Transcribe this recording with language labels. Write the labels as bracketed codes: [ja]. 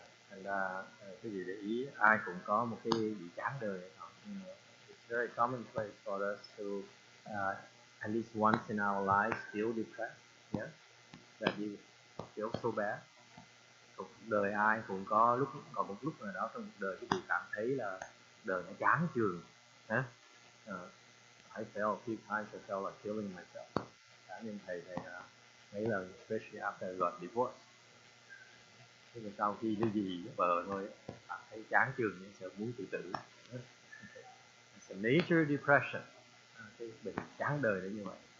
[vi] Thành ra cái gì để ý, ai cũng có một cái bị chán đời. [en] It's very commonplace for us to at least once in our lives feel depressed. Yeah, that you feel so bad. [vi] Cuộc đời ai cũng có một lúc nào đó trong cuộc đời cái gì cảm thấy là đời nó chán chường. [en] I felt a few times I felt like killing myself. [vi] Cá nhân thầy mấy lần, [en] especially after I got divorced. [vi] Thế là sau khi cái gì với vợ thôi, cảm thấy chán chường nên sợ muốn tự tử. [en] It's a major depression. [vi] Cái bệnh chán đời là như vậy.